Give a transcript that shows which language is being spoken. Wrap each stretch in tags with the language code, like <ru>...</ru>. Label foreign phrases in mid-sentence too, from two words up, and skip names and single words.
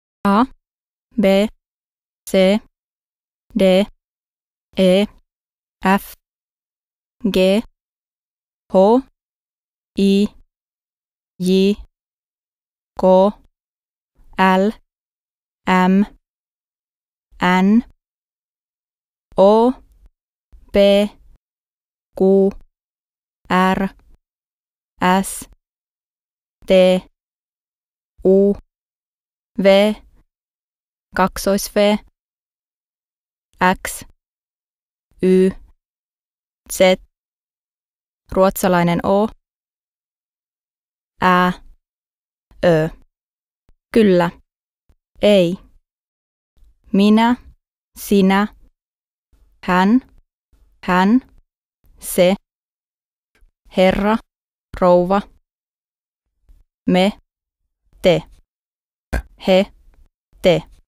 <fi>A, B, C, D, E, F, G, H, I, J, K, L, M, N, O, P, Q, R, S, T, U, V, V, X, Y, Z, ruotsalainen O, Ä, Ö. Kyllä, ei. Minä, sinä, hän, se, herra, rouva, me, te, he, te.</fi>